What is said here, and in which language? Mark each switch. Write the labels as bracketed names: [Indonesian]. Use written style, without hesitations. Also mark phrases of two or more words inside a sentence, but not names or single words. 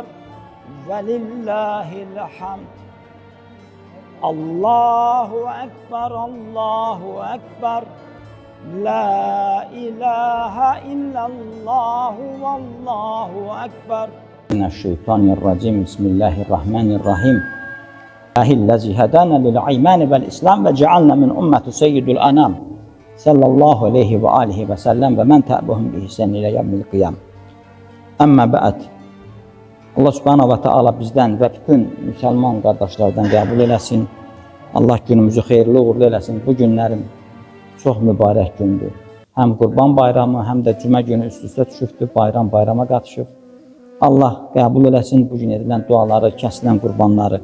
[Arabic] ولله الحمد. الله أكبر الله أكبر. لا إله إلا الله والله أكبر. من الشيطان الرجيم. بسم الله الرحمن الرحيم. الذي هدانا للإيمان والإسلام وجعلنا من أمة سيد الأنام صلى الله عليه وعلى آله وسلم ومن تبعهم بإحسان إلى يوم القيام. أما بعد. [Azerbaijani] Allah [Arabic] سبحانه وتعالى [Azerbaijani] bizdən və bütün müsəlman qardaşlardan qəbul eləsin. Allah günümüzü xeyirli uğurlu eləsin. Bu günlərim çox mübarək gündür. Həm Qurban bayramı, həm də cümə günü üst-üstə düşübdür. Bayram bayrama qatışıb. Allah qəbul eləsin bu gün edilən duaları, kəsilən qurbanları.